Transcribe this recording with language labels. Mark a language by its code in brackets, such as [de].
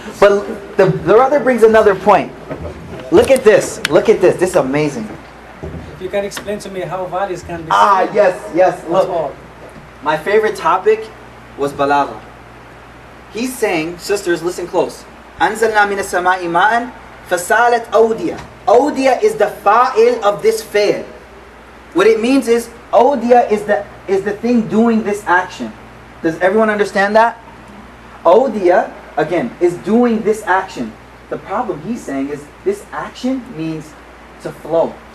[en] But the brother brings another point. Look at this. This is amazing. if you can explain to me how valleys can be seen. Yes. That's Look, all. my favorite topic was balagha. He's saying, sisters, listen close. [ar] أنزلنا من السماء ماء فسالت أودية. [en] Awdiya is the fa'il of this fi'l. What it means is, awdiya is the thing doing this action. Does everyone understand that? Awdiya, again, is doing this action. The problem he's saying is, this action means to flow.